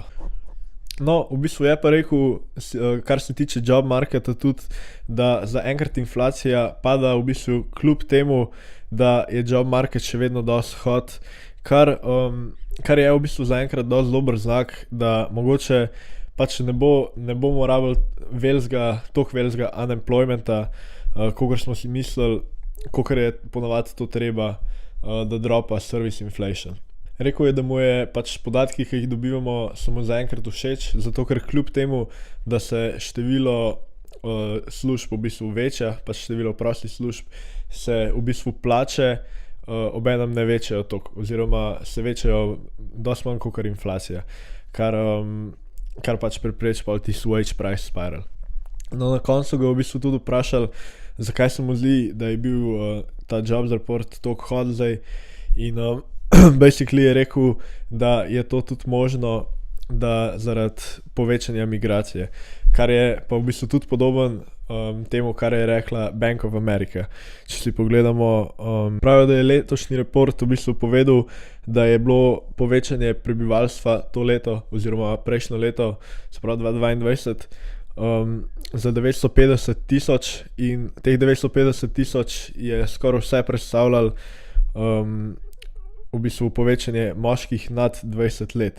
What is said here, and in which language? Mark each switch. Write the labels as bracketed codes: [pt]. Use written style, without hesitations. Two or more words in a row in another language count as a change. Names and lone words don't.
[sl] No, v bistvu je pa rekel, kar se tiče [en] job marketa [sl] tudi, da zaenkrat inflacija pada v bistvu kljub temu, da je [en] job market [sl] še vedno dosti hot, kar je v bistvu zaenkrat dosti dober znak, da mogoče pač ne bomo rabili toliko velikega unemploymenta, kakor smo si mislili, kakor je ponavadi to treba, da dropa [en] service inflation. [sl] Rekel je, da mu je pač podatki, ki jih dobivamo, so mu zaenkrat všeč, zato ker kljub temu, da se število služb v bistvu veča, pač število prostih služb, se v bistvu plače obenem ne večajo toliko, oziroma se večajo dosti manj kakor inflacija. kar pač prepreči pa tisti [en] wage price spiral. [sl] No, na koncu ga v bistvu tudi vprašali, zakaj se mu zdi, da je bil ta [en] jobs report [sl] toliko hot zdaj in basically je rekel, da je to tudi možno, da zaradi povečanja migracije, kar je pa v bistvu tudi podoben temu, kar je rekla Bank of America. Če si pogledamo, pravijo, da je letošnji report v bistvu povedal, da je bilo povečanje prebivalstva to leto oziroma prejšnjo leto, se pravi 2022, za 950,000 in teh 950,000 je skoraj vse predstavljalo v bistvu povečanje moških nad 20 let.